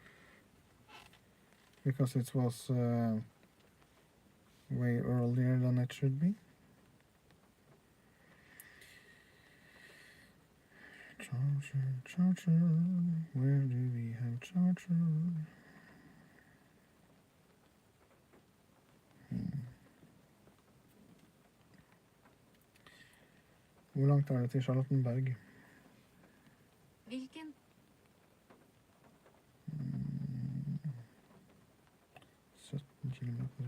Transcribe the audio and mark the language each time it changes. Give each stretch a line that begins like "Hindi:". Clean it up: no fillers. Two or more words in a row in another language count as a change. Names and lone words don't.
English: because it was way earlier than it should be. Charger, where do we have charger?
Norwegian: Hvor langt er det til Charlottenberg? Hvilken? 17 kilometer.